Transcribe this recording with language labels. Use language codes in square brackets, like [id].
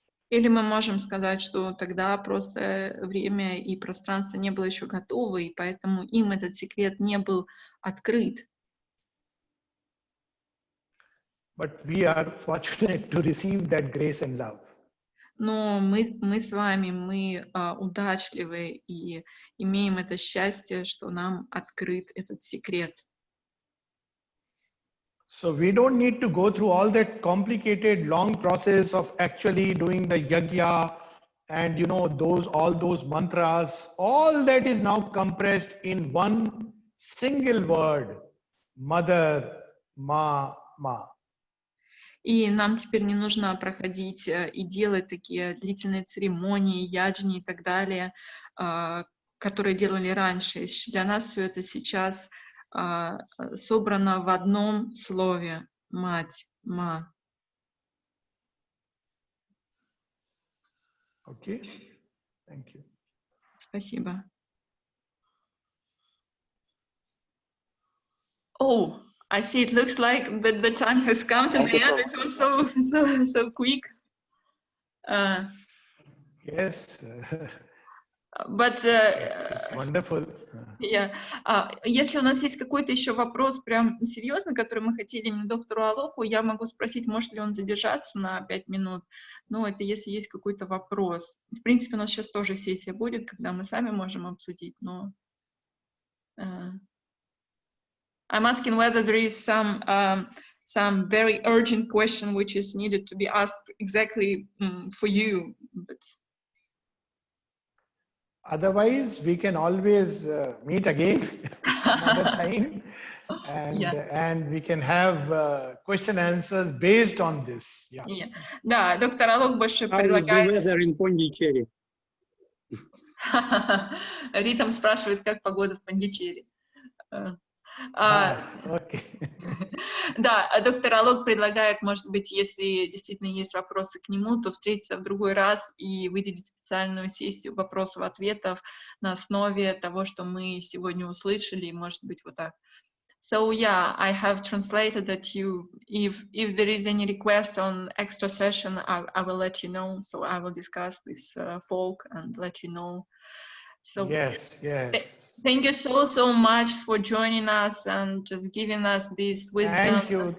[ru] Или мы можем сказать, что тогда просто время и пространство не было еще готовы, и поэтому им этот секрет не был открыт. [en] But we are fortunate to receive that grace and love. [ru] Но мы с вами, мы удачливы и имеем это счастье, что нам открыт этот секрет. [en] So we don't need to go through all that complicated, long process of actually doing the yajna and all those mantras. All that is now compressed in one single word: Mother, Ma, Ma. [ru] И нам теперь не нужно проходить и делать такие длительные церемонии, яджни и так далее, которые делали раньше. Для нас все это сейчас собрано в одном слове: мать, ма. [en] Okay, thank you. [ru] Спасибо. [en] Oh, I see. It looks like the time has come to the end. It was so quick. Yes. But It's wonderful. Yeah. [ru] Если у нас есть какой-то еще вопрос прям серьезный, который мы хотели именно доктору Алоку, я могу спросить, может ли он задержаться на 5 минут. Ну, это если есть какой-то вопрос. В принципе, у нас сейчас тоже сессия будет, когда мы сами можем обсудить, но... [en] I'm asking whether there is some very urgent question which is needed to be asked exactly for you. But... Otherwise, we can always meet again another time, and we can have question answers based on this. Yeah. [ru] Да, доктор Алок больше предлагает... [en] in Pondicherry? [ru] Ритм спрашивает, как погода в Пондичерри. [en] Okay. [ru] Да, доктор Алок предлагает, может быть, если действительно есть вопросы к нему, то встретиться в другой раз и выделить специальную сессию вопросов-ответов на основе того, что мы сегодня услышали, может быть, вот так. [en] So yeah, I have translated that if there is any request on extra session, I will let you know. So I will discuss with Folk and let you know. So Yes. Thank you so much for joining us and just giving us this wisdom.